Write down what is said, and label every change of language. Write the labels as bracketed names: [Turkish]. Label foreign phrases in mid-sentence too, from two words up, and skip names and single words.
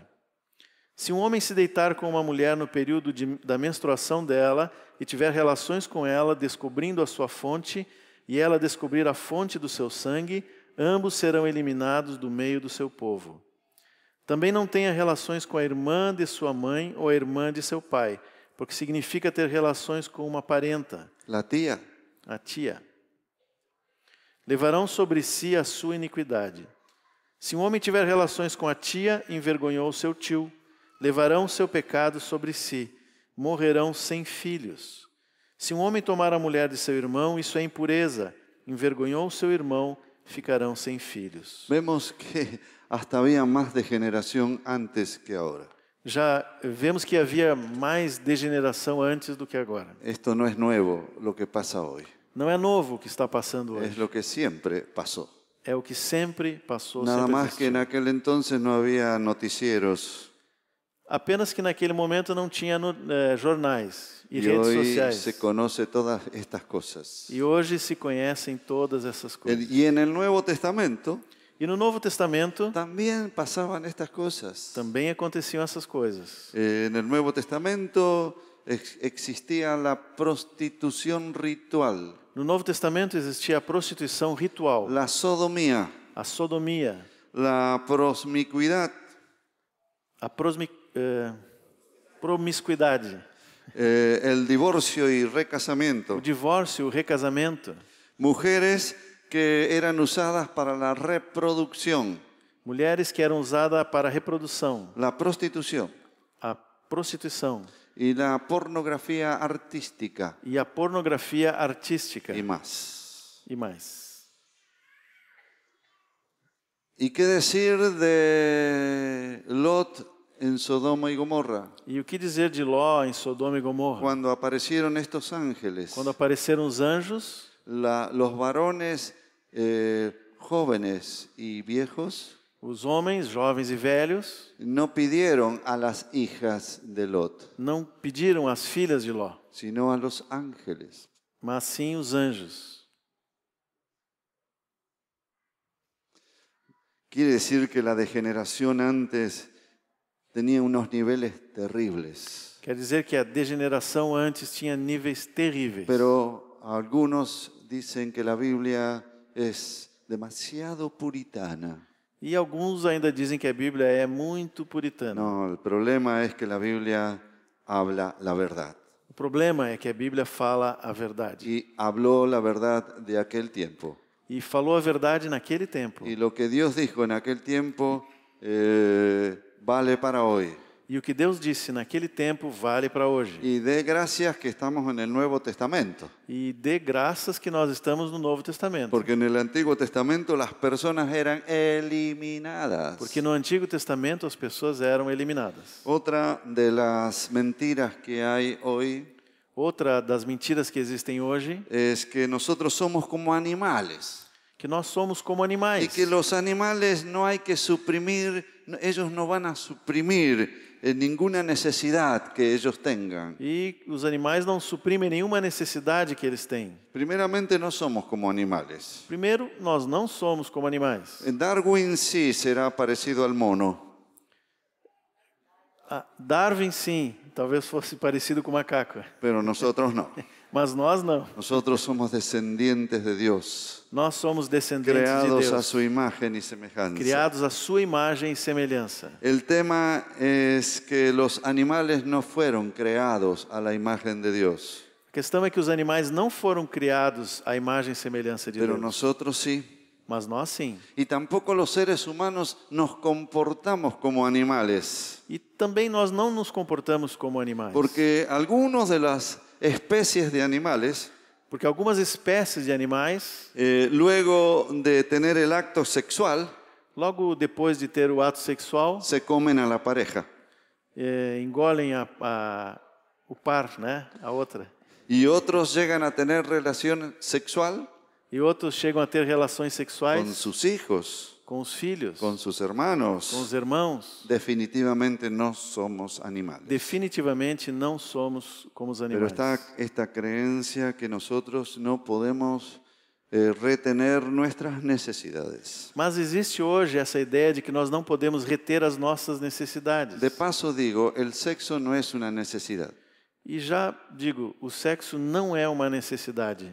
[Portuguese] Se um homem se deitar com uma mulher no período da menstruação dela e tiver relações com ela, descobrindo a sua fonte, e ela descobrir a fonte do seu sangue, ambos serão eliminados do meio do seu povo. Também não tenha relações com a irmã de sua mãe ou a irmã de seu pai, porque significa ter relações com uma parenta, [Spanish] La tía. [Portuguese] a tia. Levarão sobre si a sua iniquidade. Se um homem tiver relações com a tia, envergonhou seu tio. Levarão seu pecado sobre si. Morrerão sem filhos. Se um homem tomar a mulher de seu irmão, isso é impureza. Envergonhou seu irmão, ficarão sem filhos. [Spanish] Vemos que hasta había más degeneración antes que ahora. [Portuguese] Já vemos que havia mais degeneração antes do que agora. [Spanish] Esto no es nuevo lo que pasa hoy. [Portuguese] Não é novo o que está passando hoje. [Spanish] Es lo que siempre pasó. [Portuguese] É o que sempre passou, [Spanish] Nada [Portuguese] sempre [Spanish] más que en [Portuguese] existiu. [Spanish] aquel entonces no había noticieros [Portuguese] Apenas que naquele momento não tinha jornais e [Spanish] y redes hoy [Portuguese] sociais. [Spanish] se conoce todas estas cosas. [Portuguese] E hoje se conhecem todas essas coisas. [Spanish] Y en el Nuevo Testamento [Portuguese] E no Novo Testamento [Spanish] también pasaban estas cosas. [Portuguese] também aconteciam essas coisas. [Spanish] En el Nuevo Testamento existía la prostitución ritual, [Portuguese] No Novo Testamento existia a prostituição ritual, [Spanish] la sodomía, [Portuguese] a sodomia, [Spanish] la promiscuidad, [Portuguese] a promiscuidade, [Spanish] el divorcio y [Portuguese] o [Spanish] recasamiento. [Portuguese] divórcio, o recasamento, [Spanish] Mujeres que eran usadas para la reproducción, [Portuguese] mulheres que eram usadas para a reprodução, [Spanish] la prostitución [Portuguese] a prostituição [Spanish] y la pornografía artística [Portuguese] e a pornografia artística [Spanish] y más. [Portuguese] e mais. [Spanish] ¿Y qué decir de Lot en Sodoma y Gomorra? [Portuguese] E o que dizer de Ló em Sodoma e Gomorra? [Spanish] Cuando aparecieron estos ángeles, [Portuguese] Quando apareceram os anjos, [Spanish] los varones jóvenes y viejos [Portuguese] os homens, jovens e velhos, [Spanish] no pidieron a las hijas de Lot, [Portuguese] não pediram as filhas de Ló, [Spanish] sino a los ángeles. [Portuguese] mas sim os anjos. [Spanish] Quiere decir que la degeneración antes tenía unos niveles terribles, [Portuguese] Quer dizer que a degeneração antes tinha níveis terríveis. [Spanish] pero algunos dicen que la Biblia es demasiado puritana. [Portuguese] E alguns ainda dizem que a Bíblia é muito puritana. [Spanish] No, el problema es que la Biblia habla la verdad. [Portuguese] O problema é que a Bíblia fala a verdade. [Spanish] Y habló la verdad de aquel tiempo. [Portuguese] E falou a verdade naquele tempo. [Spanish] Y lo que Dios dijo en aquel tiempo vale para hoy. [Portuguese] E o que Deus disse naquele tempo vale para hoje. [Spanish] Y dé gracias que estamos en el Nuevo Testamento. [Portuguese] E dê graças que nós estamos no Novo Testamento. [Spanish] Porque en el Antiguo Testamento las personas eran eliminadas. [Portuguese] Porque no Antigo Testamento as pessoas eram eliminadas. [Spanish] Otra de las mentiras que hay hoy [Portuguese] Outra das mentiras que existem hoje [Spanish] es que nosotros somos como animales [Portuguese] que nós somos como [Spanish] y [Portuguese] animais. [Spanish] que los animales no hay que suprimir, ellos no van a suprimir ninguna necesidad que ellos tengan. [Portuguese] E os animais não suprimem nenhuma necessidade que eles têm. [Spanish] Primeramente, no somos como animales. [Portuguese] Primeiro, nós não somos como animais. [Spanish] Darwin sí será parecido al mono, [Portuguese] Darwin, sim, talvez fosse parecido com o macaco, [Spanish] pero nosotros no. [Portuguese] mas nós não. [Spanish] Nosotros somos descendientes de Dios, [Portuguese] Nós somos descendentes de [Spanish] creados a [Portuguese] Deus, [Spanish] su imagen y semejanza. [Portuguese] criados à sua imagem e semelhança. [Spanish] El tema es que los animales no fueron creados a la imagen de Dios, [Portuguese] A questão é que os animais não foram criados à imagem e semelhança de [Spanish] pero [Portuguese] Deus, [Spanish] nosotros sí. [Portuguese] mas nós sim. [Spanish] Y tampoco los seres humanos nos comportamos como animales, [Portuguese] E também nós não nos comportamos como animais, [Spanish] porque algunos de las especies de animales, [Portuguese] porque algumas espécies de animais, [Spanish] luego de tener el acto sexual, [Portuguese] logo depois de ter o ato sexual, [Spanish] se comen a la pareja. [Portuguese] engolem o par, né? A outra. [Spanish] Y otros llegan a tener relación sexual [Portuguese] E outros chegam a ter relações [Spanish] con [Portuguese] sexuais [Spanish] sus hijos, [Portuguese] com os filhos, [Spanish] con sus [Portuguese] com os [Spanish] hermanos. [Portuguese] irmãos. [Spanish] Definitivamente no somos animales. [Portuguese] Definitivamente não somos como os [Spanish] Pero [Portuguese] animais. [Spanish] está esta creencia que nosotros no podemos retener nuestras necesidades. [Portuguese] Mas existe hoje essa ideia de que nós não podemos reter as nossas necessidades. [Spanish] De paso digo, el sexo no es una necesidad. [Portuguese] E já digo, o sexo não é uma necessidade.